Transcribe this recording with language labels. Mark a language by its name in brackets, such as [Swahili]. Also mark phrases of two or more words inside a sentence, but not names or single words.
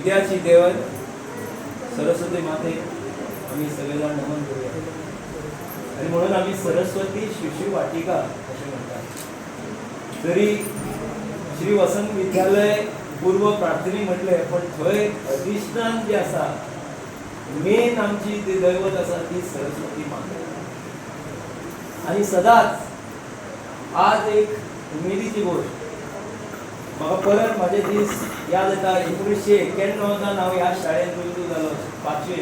[Marathi] विद्याची देवत सरस्वती माते आम्ही सगळेजण नमन करूया. आणि म्हणून आम्ही सरस्वती शिशु वाटिका असे म्हणतात. जरी श्री वसंत विद्यालय पूर्व प्राथमिक म्हटले पण [Konkani] थंय अधिष्ठान जे आसा मेन आमची ती दैवत आसा ती सरस्वती माता. आणि सदांच आज एक उमेदीची गोष्ट म्हाका परत माझे दीस याद येता. 1991 हांव ह्या शाळेंत रुजू जालो 5वी.